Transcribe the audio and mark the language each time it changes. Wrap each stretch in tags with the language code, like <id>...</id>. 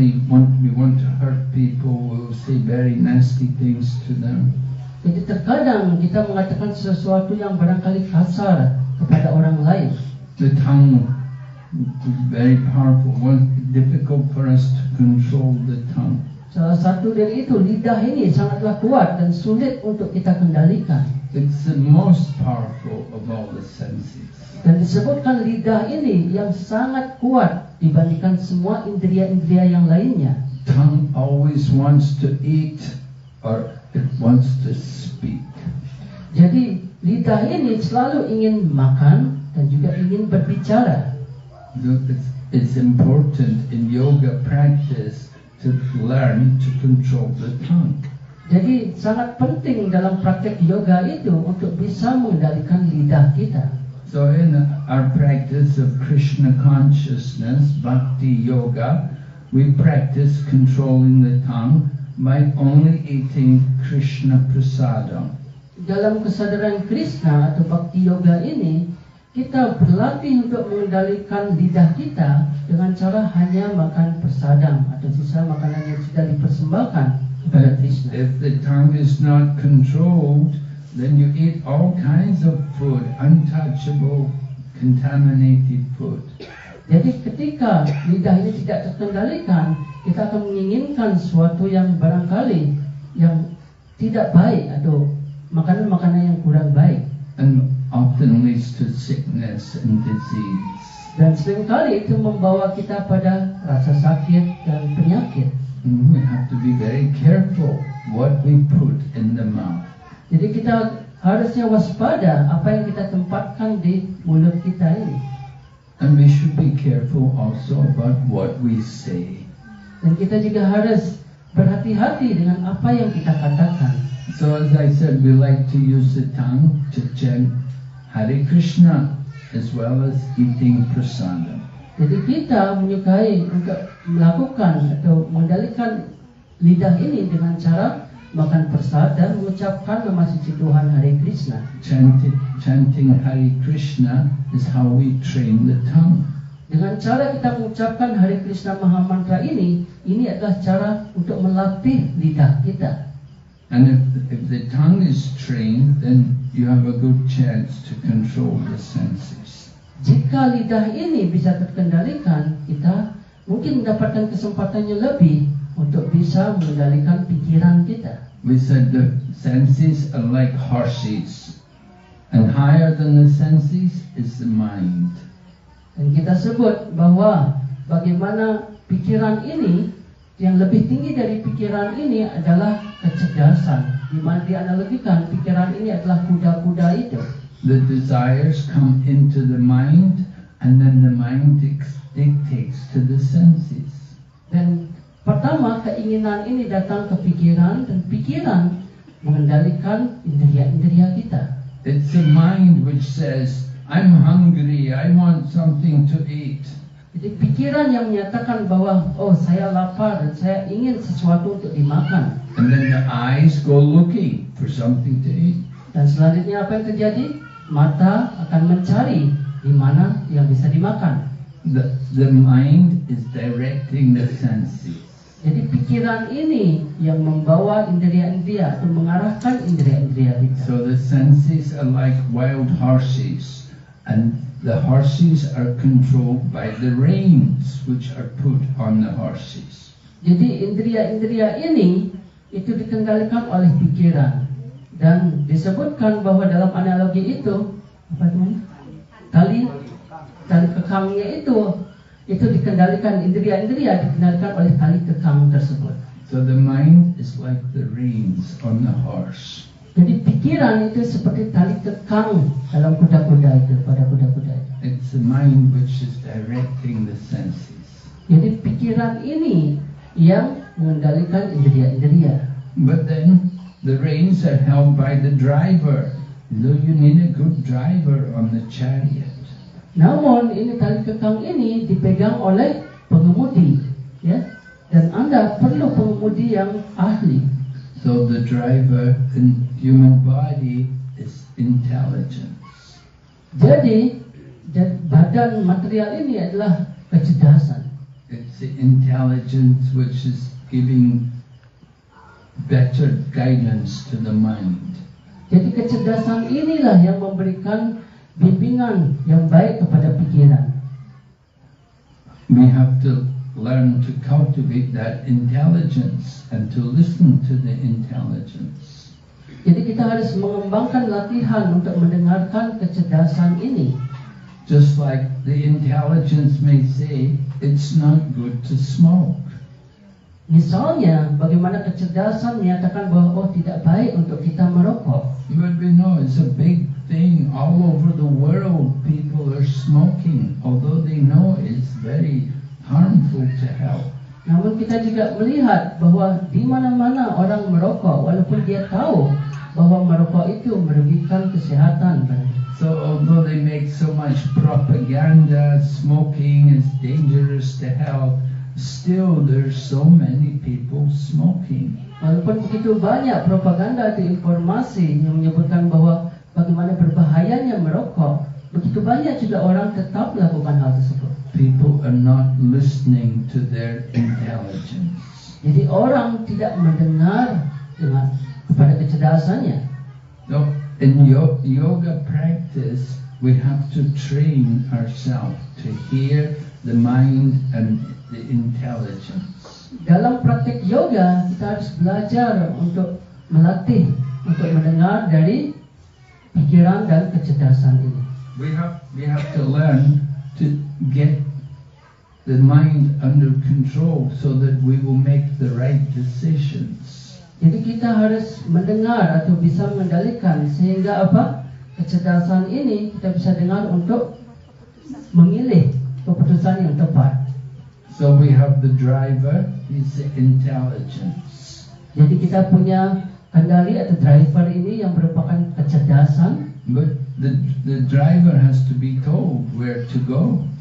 <en>And we want to hurt people, we'll say very nasty things to them.</en> <id>Jadi terkadang kita mengatakan sesuatu yang barangkali kasar kepada orang lain.</id> <en>The tongue is very powerful. Difficult for us to control the tongue.</en> <id>Salah satu dari itu, lidah ini sangatlah kuat dan sulit untuk kita kendalikan.</id> <en>It's the most powerful of all the senses.</en> <id>Dan disebutkan lidah ini yang sangat kuat dibandingkan semua indria-indria yang lainnya.</id> <en>Tongue always wants to eat or it wants to speak.</en> <id>Jadi lidah ini selalu ingin makan dan juga ingin berbicara.</id> <en>It's important in yoga practice to learn to control the tongue.</en> <id>Jadi sangat penting dalam praktek yoga itu untuk bisa mengendalikan lidah kita.</id> <en>So in our practice of Krishna consciousness, bhakti yoga, we practice controlling the tongue by only eating Krishna prasadam.</en> <id>Dalam kesadaran Krishna atau bhakti yoga ini, kita berlatih untuk mengendalikan lidah kita dengan cara hanya makan prasadam atau sisa makanan yang sudah dipersembahkan kepada Krishna.</id> <en>If the tongue is not controlled, then you eat all kinds of food, untouchable, contaminated food.</en> <id>Jadi ketika lidah ini tidak terkendalikan, kita akan menginginkan sesuatu yang barangkali yang tidak baik atau makanan-makanan yang kurang baik.</id> <en>And often leads to sickness and disease.</en> <id>Dan seringkali itu membawa kita pada rasa sakit dan penyakit.</id> <en>And we have to be very careful what we put in the mouth.</en> <id>Jadi kita harusnya waspada apa yang kita tempatkan di mulut kita ini.</id> <en>And we should be careful also about what we say.</en> <id>Dan kita juga harus berhati-hati dengan apa yang kita katakan.</id> <en>So as I said, we like to use the tongue to chant Hare Krishna as well as eating prasadam.</en> <id>Jadi kita menyukai untuk melakukan atau mengendalikan lidah ini dengan cara makan prasad dan mengucapkan nama suci Tuhan Hare Krishna.</id> <en>Chanting Hare Krishna is how we train the tongue.</en> <id>Dengan cara kita mengucapkan Hare Krishna Maha Mantra ini adalah cara untuk melatih lidah kita.</id> <en>And if the tongue is trained, then you have a good chance to control the senses.</en> <id>Jika lidah ini bisa terkendalikan, kita mungkin mendapatkan kesempatan yang lebih untuk bisa mengendalikan pikiran kita.</id> <en>We said the senses are like horses, and higher than the senses is the mind.</en> <id>Dan kita sebut bahwa bagaimana pikiran ini, yang lebih tinggi dari pikiran ini adalah kecerdasan. Di mana dianalogikan pikiran ini adalah kuda-kuda itu.</id> <en>The desires come into the mind, and then the mind dictates to the senses.</en> <id>Dan pertama keinginan ini datang ke pikiran dan pikiran mengendalikan indria-indria kita.</id> <en>It's the mind which says, I'm hungry, I want something to eat.</en> <id>Jadi pikiran yang menyatakan bahwa saya lapar dan saya ingin sesuatu untuk dimakan.</id> <en>And then the eyes go looking for something to eat.</en> <id>Dan selanjutnya apa yang terjadi? Mata akan mencari di mana yang bisa dimakan.</id> <en>The mind is directing the senses.</en> <id>Jadi pikiran ini yang membawa indria-indria atau mengarahkan indria-indria kita.</id> <en>So the senses are like wild horses, and the horses are controlled by the reins which are put on the horses.</en> <id>Jadi indria-indria ini itu dikendalikan oleh pikiran. Dan disebutkan bahwa dalam analogi itu tali kekangnya itu dikendalikan, indria-indria dikendalikan oleh tali kekang tersebut.</id> <en>So the mind is like the reins on the horse.</en> <id>Jadi pikiran itu seperti tali kekang dalam kuda-kuda itu, pada kuda-kuda itu.</id> <en>It's the mind which is directing the senses.</en> <id>Jadi pikiran ini yang mengendalikan indria-indria.</id> <en>But then the reins are held by the driver. So you need a good driver on the chariot.</en> <id>Namun ini tali kekang ini dipegang oleh pengemudi, ya. Dan Anda perlu pengemudi yang ahli.</id> <en>So the driver in human body is intelligence.</en> <id>Jadi badan material ini adalah kecerdasan.</id> <en>It's the intelligence which is giving better guidance to the mind.</en> <id>Jadi kecerdasan inilah yang memberikan bimbingan yang baik kepada pikiran.</id> <en>We have to learn to cultivate that intelligence and to listen to the intelligence.</en> <id>Jadi kita harus mengembangkan latihan untuk mendengarkan kecerdasan ini.</id> <en>Just like the intelligence may say, it's not good to smoke.</en> <id>Misalnya, bagaimana kecerdasan menyatakan bahwa tidak baik untuk kita merokok.</id> <en>But we know it's a big thing all over the world. People are smoking, although they know it's very harmful to health.</en> <id>Namun kita juga melihat bahwa di mana-mana orang merokok, walaupun dia tahu bahwa merokok itu merugikan kesehatan.</id> <en>So although they make so much propaganda, smoking is dangerous to health, still there's so many people smoking.</en> <id>Walaupun begitu banyak propaganda atau informasi yang menyebutkan bahwa bagaimana berbahayanya merokok, begitu banyak juga orang tetap melakukan hal tersebut.</id> <en>People are not listening to their intelligence.</en> <id>Jadi orang tidak mendengar kepada kecerdasannya.</id> <en>So in yoga practice, we have to train ourselves to hear the mind and the intelligence.</en> <id>Dalam praktik yoga, kita harus belajar untuk melatih, untuk mendengar dari pikiran dan kecerdasan ini.</id> <en>We have to learn to get the mind under control so that we will make the right decisions.</en> <id>Jadi kita harus mendengar atau bisa mengendalikan sehingga apa? Kecerdasan ini kita bisa dengar untuk memilih keputusan yang tepat.</id> <en>So we have the driver, he's the intelligence.</en> <id>Jadi kita punya kendali atau driver ini yang merupakan kecerdasan.</id> <en>But the driver has to be told where to go.</en>